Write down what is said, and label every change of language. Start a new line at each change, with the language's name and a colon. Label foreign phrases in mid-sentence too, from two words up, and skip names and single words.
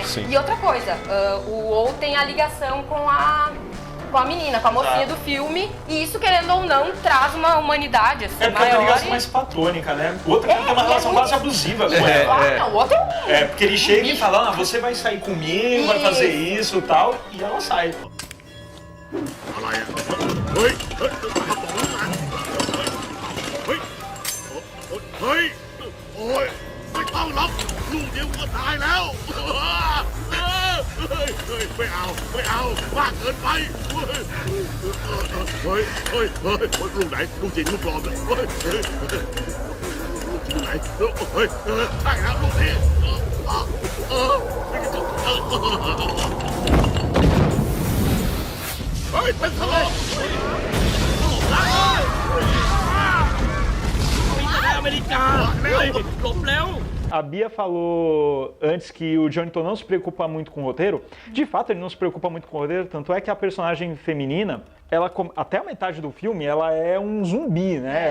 Portuguese: E outra coisa, o Ou tem a ligação com a menina, com a mocinha do filme, e isso, querendo ou não, traz uma humanidade assim, porque maior. É uma ligação mais platônica, né? O outro tem uma relação quase abusiva com ela. O outro porque ele chega e fala, você vai sair comigo, vai fazer isso e tal, e ela sai.
Thai: ไม่ต้องหรอกลูกเดียวก็ตายแล้ว ไม่เอามากเกินไปลูกไหนลูกจริงลูกปลอมเลยลูกจริงไหนใช่แล้วลูกนี้เป็นทะเล
Portuguese: A Bia falou antes que o Jonathan não se preocupa muito com o roteiro. De fato, ele não se preocupa muito com o roteiro, tanto é que a personagem feminina, ela até a metade do filme, ela é um zumbi, né?